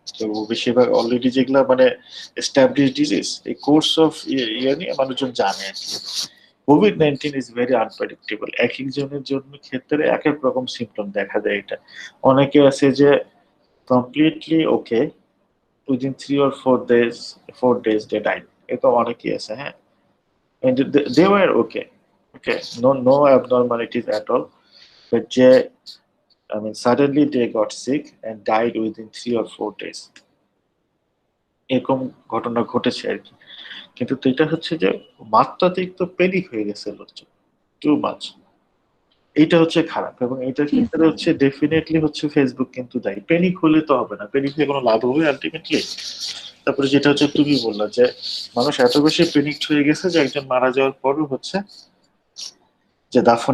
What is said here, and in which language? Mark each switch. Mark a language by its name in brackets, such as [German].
[Bangla] তো বেশিরভাগ অলরেডি যেগুলা মানে এস্টাবলিশ ডিজিজ, এই কোর্স অফ ইয়ে নিয়ে মানুষজন জানে আর কি। [English] COVID-19 is very unpredictable, [Bangla] এক একজনের জন্য ক্ষেত্রে এক এক রকম সিমটম দেখা দেয়। এটা অনেকে আছে যে completely okay, [English] within 3 or 4 days they died, [Bangla] এটা অনেকেই আছে, হ্যাঁ। [English] and they were okay, no abnormalities at all, but যে I mean suddenly they got sick and died within 3 or 4 days, [Bangla] এরকম ঘটনা ঘটেছে আর কি। কিন্তু তো এটা হচ্ছে যে মাত্রাতিরিক্ত প্যানিক হয়ে গেছে লোকজন, টু মাচ। এইটা হচ্ছে খারাপ, এবং এটার জি ক্ষেত্রে স্যার। হচ্ছে ডেফিনেটলি হচ্ছে ফেসবুক কিন্তু দায়ী। প্যানিক হলে তো হবে না, প্যানিক হয়ে কোনো লাভ হবে আলটিমেটলি? তারপরে যেটা হচ্ছে তুমি বললা যে মানুষ এত বেশি প্যানিকড হয়ে গেছে যে একজন মারা যাওয়ার পরও হচ্ছে যে দাফনে